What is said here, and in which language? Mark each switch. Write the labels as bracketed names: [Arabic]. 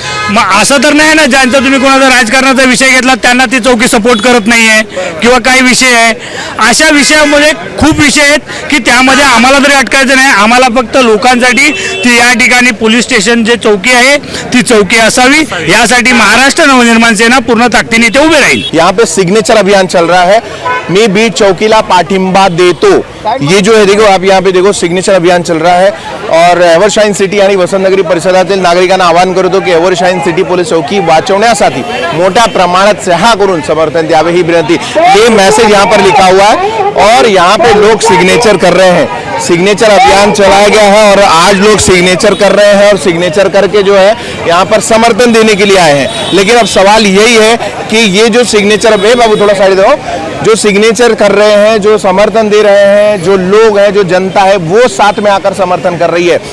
[Marathi] मग असं तर नाही ना, ज्यांचा तुम्ही कोणाचा राजकारणाचा विषय घेतला त्यांना ती चौकी सपोर्ट करत नाहीये किंवा काही विषय आहे। अशा विषयामध्ये खूप विषय आहेत की त्यामध्ये आम्हाला तरी अटकायचं नाही, आम्हाला फक्त लोकांसाठी ती या ठिकाणी पोलीस स्टेशन जे चौकी आहे ती चौकी असावी, यासाठी महाराष्ट्र नवनिर्माण सेना पूर्ण ताकदीने ते उभे राहील। [Hindi] यहाँ पे सिग्नेचर अभियान चल रहा है, [Marathi] मैं बीट चौकीला पाठिंबा देतो, [Hindi] ये जो है देखो आप यहाँ पे देखो सिग्नेचर अभियान चल रहा है। [Marathi] और एव्हरशाईन सिटी आणि वसंतनगरी परिसरातील नागरिकांना आवाहन करतो की एव्हरशाईन सिटी पोलीस चौकी वाचवण्यासाठी मोठ्या प्रमाणात सहा करून समर्थन द्यावे ही विनंती। [Hindi] ये मैसेज यहाँ पर लिखा हुआ है और यहाँ पे लोग सिग्नेचर कर रहे हैं। सिग्नेचर अभियान चलाया गया है और आज लोग सिग्नेचर कर रहे हैं और सिग्नेचर करके जो है यहाँ पर समर्थन देने के लिए आए हैं। लेकिन अब सवाल यही है कि ये जो सिग्नेचर, बाबू थोड़ा साइड दो, जो सिग्नेचर कर रहे हैं, जो समर्थन दे रहे हैं, जो लोग हैं, जो जनता है, वो साथ में आकर समर्थन कर रही है।